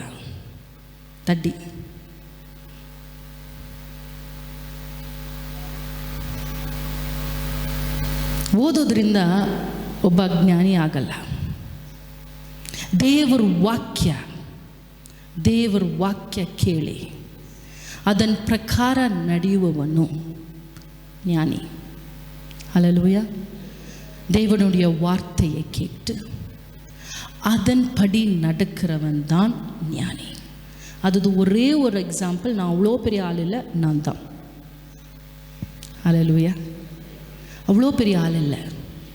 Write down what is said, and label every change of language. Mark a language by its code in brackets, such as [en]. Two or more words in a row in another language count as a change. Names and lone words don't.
[kn] ದಡ್ಡಿ. ಓದೋದ್ರಿಂದ ಒಬ್ಬ ಜ್ಞಾನಿ ಆಗಲ್ಲ. ದೇವರ ವಾಕ್ಯ ಕೇಳಿ ಅದನ್ನ ಪ್ರಕಾರ ನಡೆಯುವವನು ஞானி. [ta] ஹல்லேலூயா. தேவனுடைய வார்த்தையை கேட்டு அதன்படி நடக்கிறவன் தான் ஞானி. அது ஒரே ஒரு எக்ஸாம்பிள். நான் அவ்வளோ பெரிய ஆள் இல்லை, நான் தான். ஹல்லேலூயா. அவ்வளோ பெரிய ஆள் இல்லை.